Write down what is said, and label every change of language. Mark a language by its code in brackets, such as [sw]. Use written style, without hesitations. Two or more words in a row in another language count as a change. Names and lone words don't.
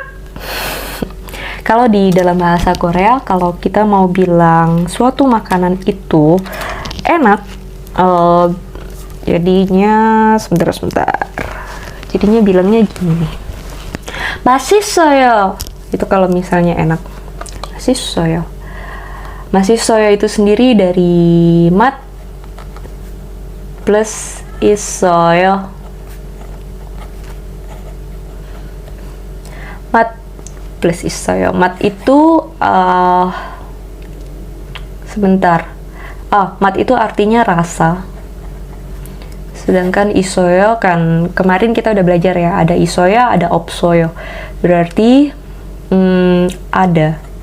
[id] Kalau di dalam bahasa Korea, kalau kita mau bilang suatu makanan itu enak, jadinya sebentar. Jadinya bilangnya gini. [ko] 맛있어요. [id] Itu kalau misalnya enak. [ko] 맛있어요. 맛있어요 [id] itu sendiri dari mat plus 있어요. [ko] mat plus 있어요. [id] mat itu sebentar. mat itu artinya rasa. Sedangkan isoyo kan kemarin kita udah belajar ya, ada isoyo, ada opsoyo. Berarti ada.